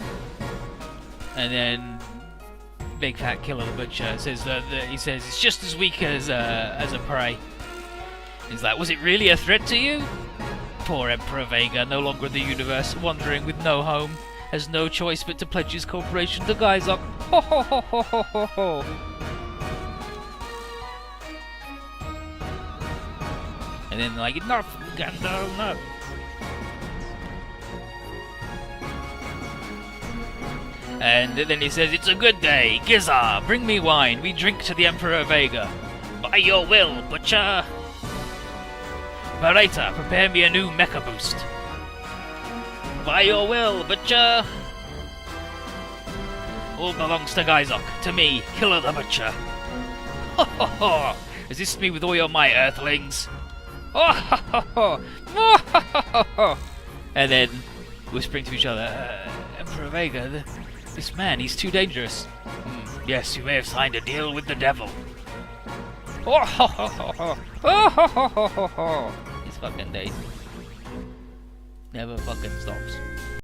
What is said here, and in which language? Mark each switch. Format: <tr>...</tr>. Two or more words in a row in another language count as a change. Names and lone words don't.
<en>And then Big Fat Killer the Butcher says that he says it's just as weak as a prey. He's like, was it really a threat to you? Poor Emperor Vega, no longer in the universe, wandering with no home, has no choice but to pledge his cooperation to Gaizok. Ho ho ho ho ho ho ho. And then like, enough, Gandalf, no. And then he says, it's a good day, Giza, bring me wine, we drink to the Emperor Vega. By your will, Butcher. Bareta, prepare me a new mecha boost. By your will, Butcher. All belongs to Gaizok, to me, Killer the Butcher. Ho ho ho! Resist me with all your might, Earthlings. Oh ho ho ho! Oh, ho, ho, ho. And then, whispering to each other, Emperor Vega, this man, he's too dangerous. Yes, you may have signed a deal with the devil. Oh ho ho ho ho! Oh ho ho ho ho ho! These fucking days. Never fucking stops.</en>